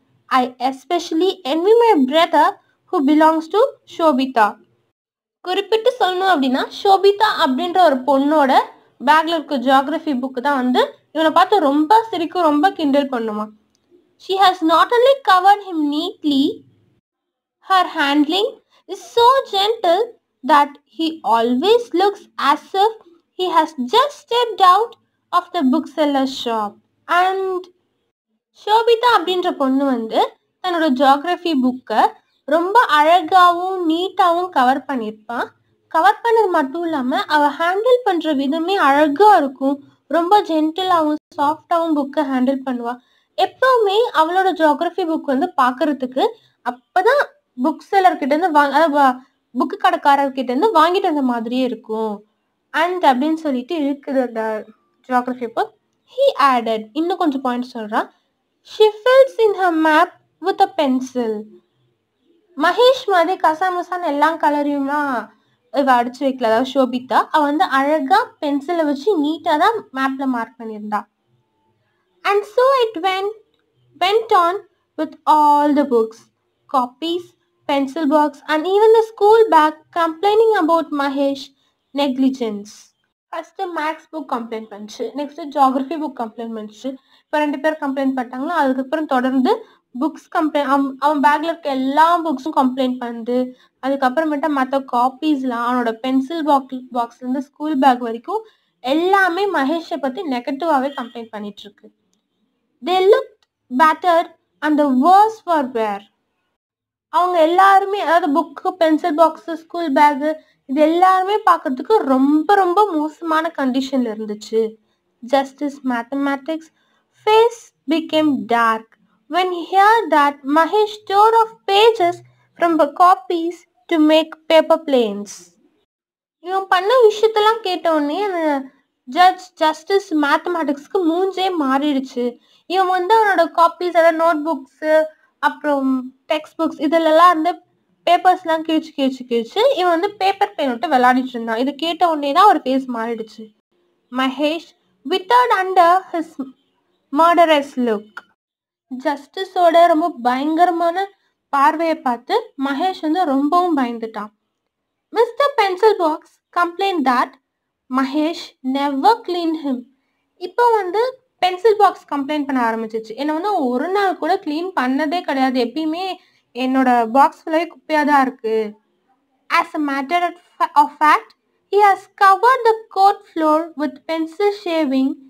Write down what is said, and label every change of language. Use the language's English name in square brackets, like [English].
[English] I especially envy my brother who belongs to Shobhita. [Tamil] குறிப்பிட்டு சொல்லணும் அப்படின்னா ஷோபிதா அப்படின்ற ஒரு பொண்ணோட பேக்ல இருக்க ஜியோகிராஃபி புக்கு தான் வந்து இவனை பார்த்து ரொம்ப சிரிக்கும், ரொம்ப கிண்டல் பண்ணுமா. [English] She has not only covered him neatly, her handling is so gentle that he always looks as if he has just stepped out of the bookseller's shop. [Tamil] And Sobhita அப்படின்ற பொண்ணு வந்து தன்னோட ஜியோகிராஃபி புக்கை ரொம்ப அழகாவும் நீட்டாவும் கவர் பண்ணியிருப்பான். கவர் பண்ணது மட்டும் இல்லாமல் அவள் ஹேண்டில் பண்ணுற விதமே அழகாக இருக்கும். ரொம்ப ஜென்டிலாகவும் சாஃப்டாகவும் புக்கை ஹேண்டில் பண்ணுவாள். எப்பவுமே அவளோட ஜியோகிராஃபி புக் வந்து பார்க்கறதுக்கு அப்போதான் புக் செல்லர்கிட்டேருந்து புக்கு கடைக்காரர்கிட்ட இருந்து வாங்கிட்டு வந்த மாதிரியே இருக்கும். அண்ட் அப்படின்னு சொல்லிட்டு இருக்குது அந்த ஜியோகிராஃபி புக். [English] He added, [Tamil] இன்னும் கொஞ்சம் பாயிண்ட் சொல்கிறான். [English] She fills in her map with a pencil. [Tamil] Mahesh மாதிரி கசாமசான்னு எல்லா கலரையும்லாம் இவ அடிச்சு வைக்கல. அதாவது ஷோபிதா அவ வந்து அழகா பென்சிலை வச்சு நீட்டா தான் மேப்ல மார்க் பண்ணியிருந்தா. [English] And so it went on with all the books, copies, pencil box and even the school bag complaining about Mahesh negligence. [Tamil] First maths book complaint பண்ணிச்சு, நெக்ஸ்ட் ஜியோகிராஃபி புக் கம்ப்ளைண்ட் பண்ணிச்சு. இப்போ 2 பேர் கம்ப்ளைண்ட் பண்ணிட்டாங்களா, அதுக்கப்புறம் தொடர்ந்து books complaint அவன் பேக்ல இருக்க எல்லா புக்ஸும் கம்ப்ளைண்ட் பண்ணுது. அதுக்கப்புறமேட்டா மற்ற காப்பீஸ்லாம் அவனோட பென்சில் பாக்ஸ்ல இருந்து ஸ்கூல் பேக் வரைக்கும் எல்லாமே மகேஷை பத்தி நெகட்டிவாவே கம்ப்ளைண்ட் பண்ணிட்டு இருக்கு. [English] They looked battered and the worst were where. [Tamil] அவங்க எல்லாருமே அதாவது book, pencil box, school bag இது எல்லாருமே பார்க்கறதுக்கு ரொம்ப ரொம்ப மோசமான கண்டிஷன்ல இருந்துச்சு. [English] Justice Mathematics face became dark when he heard that Mahesh tore off pages from the copies to make paper planes. [Tamil] இவன் பண்ண விஷயத்தெல்லாம் கேட்ட உடனே அந்த ஜஸ்டிஸ் மேத்தமேட்டிக்ஸ்க்கு மூஞ்சே மாறிடுச்சு. இவன் வந்து அவனோட காப்பீஸ், அதாவது நோட் புக்ஸு, அப்புறம் டெக்ஸ்ட் புக்ஸ் இதிலெல்லாம் வந்து பேப்பர்ஸ்லாம் கிழிச்சு இவன் வந்து பேப்பர் பெயின் விட்டு விளையாடிட்டு இருந்தான். இது கேட்ட உடனே தான் அவர் ஃபேஸ் மாறிடுச்சு. [English] Mahesh withered under his murderous look. [Tamil] ஜஸ்டிஸோட ரொம்ப பயங்கரமான பார்வையை பார்த்து மகேஷ் வந்து ரொம்பவும் பயந்துட்டான். [English] Mister pencil box complained that Mahesh never cleaned him. [Tamil] இப்போ வந்து பென்சில் பாக்ஸ் கம்ப்ளைண்ட் பண்ண ஆரம்பிச்சிச்சு. என்னை வந்து ஒரு நாள் கூட க்ளீன் பண்ணதே கிடையாது, எப்பயுமே என்னோட பாக்ஸ் ஃபுல்லாகவே குப்பையாக தான் இருக்கு. [English] As a matter of fact, he has covered the court floor with pencil shaving.